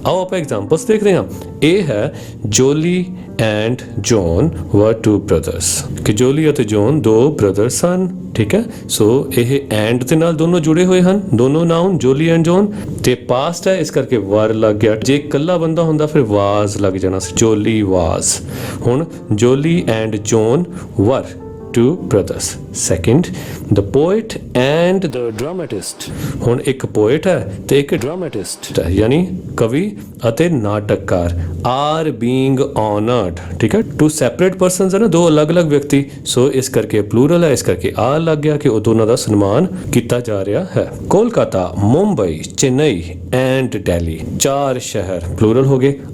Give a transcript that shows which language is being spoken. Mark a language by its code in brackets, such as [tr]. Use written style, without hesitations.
[pa] ਆਓ ਆਪਾਂ ਐਗਜ਼ਾਮਪਲਸ ਦੇਖਦੇ ਹਾਂ। ਇਹ ਹੈ Jolie and John [en] were two brothers, [pa] ਕਿ ਜੋਲੀ ਅਤੇ ਜੌਨ ਦੋ ਬ੍ਰਦਰਸ ਹਨ। ਠੀਕ ਹੈ, ਸੋ ਇਹ ਐਂਡ ਦੇ ਨਾਲ ਦੋਨੋਂ ਜੁੜੇ ਹੋਏ ਹਨ, ਦੋਨੋਂ ਨਾਉਨ ਜੋਲੀ ਐਂਡ ਜੌਨ, ਤੇ ਪਾਸਟ ਹੈ ਇਸ ਕਰਕੇ ਵਰ ਲੱਗ ਗਿਆ। ਜੇ ਇਕੱਲਾ ਬੰਦਾ ਹੁੰਦਾ ਫਿਰ ਵਾਜ਼ ਲੱਗ ਜਾਣਾ ਸੀ, ਜੋਲੀ ਵਾਜ਼। [en] ਹੁਣ Jolly and John were two brothers। second, the poet and the dramatist। [pa] ਹੁਣ ਇੱਕ ਪੋਇਟ ਹੈ ਤੇ ਇੱਕ ਡਰਾਮੈਟਿਸਟ ਹੈ, ਯਾਨੀ ਕਵੀ ਅਤੇ ਨਾਟਕਕਾਰ [en] are being honored। [pa] ਠੀਕ ਹੈ, [en] two separate persons [pa] ਹੈ ਨਾ, ਦੋ ਅਲੱਗ-ਅਲੱਗ ਵਿਅਕਤੀ। ਸੋ ਇਸ ਕਰਕੇ ਪਲੂਰਲ ਹੈ, ਇਸ ਕਰਕੇ ਆ ਲੱਗ ਗਿਆ ਕਿ ਉਹ ਦੋਨਾਂ ਦਾ ਸਨਮਾਨ ਕੀਤਾ ਜਾ ਰਿਹਾ ਹੈ। ਕੋਲਕਾਤਾ, ਮੁੰਬਈ, ਚੇਨਈ ਐਂਡ ਦਿੱਲੀ, ਚਾਰ ਸ਼ਹਿਰ ਪਲੂਰਲ ਹੋ ਗਏ।